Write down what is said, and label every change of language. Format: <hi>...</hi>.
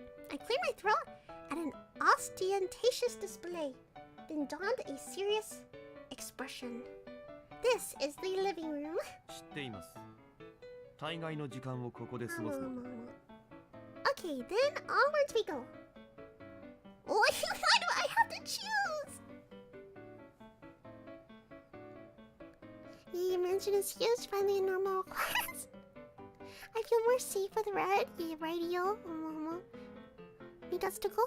<en>I cleared my throat at an ostentatious display, then donned a serious expression. This is the living room.</en> <ja>知っています。大概の時間をここで過ごすので。</ja> <en>Okay, then onwards we go. Oh, why do I have to choose? The mansion is huge, finally a normal class. I feel more safe with red. Yeah, radio. Need us to go?</en>